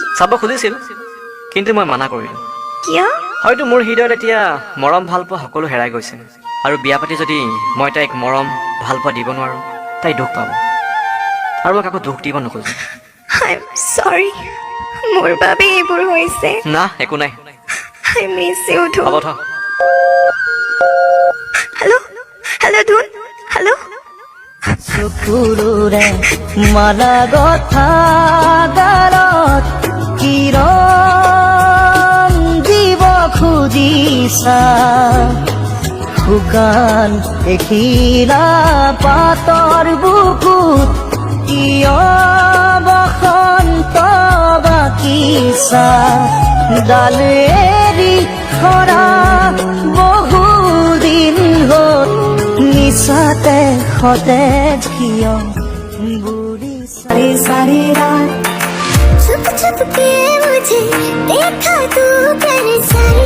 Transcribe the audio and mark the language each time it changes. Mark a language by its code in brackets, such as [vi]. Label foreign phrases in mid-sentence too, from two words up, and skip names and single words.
[as] চাব খুজিছিল কিন্তু মই মানা কৰিলো কিয় হয়তো মোৰ হৃদয়ত এতিয়া মৰম ভাল পোৱা সকলো হেৰাই গৈছে আৰু বিয়া পাতি যদি মই তাইক মৰম ভাল পোৱা দিব নোৱাৰো তাই দুখ পাব আৰু মই কাকো দুখ দিব নোখোজো [en] I'm sorry [as] মোৰ বাবে এইবোৰ হৈছে না একো নাই [en] I miss you ধুন [as] হ'ব থ হেল্ল' ধুন হেল্ল' চকুৰে মালা গথা গালত কিৰণ দিব খুজিছা শুকান এখিলা পাতৰ বুকুত কিয় বসন্ত বাকিছা ডাল এৰি সৰা বহুদিন হ'ল নিচাতে সতেজ কিয় বুঢ়ী [hi] सारी सारी रात छुप छुप के मुझे देखा तू परेशान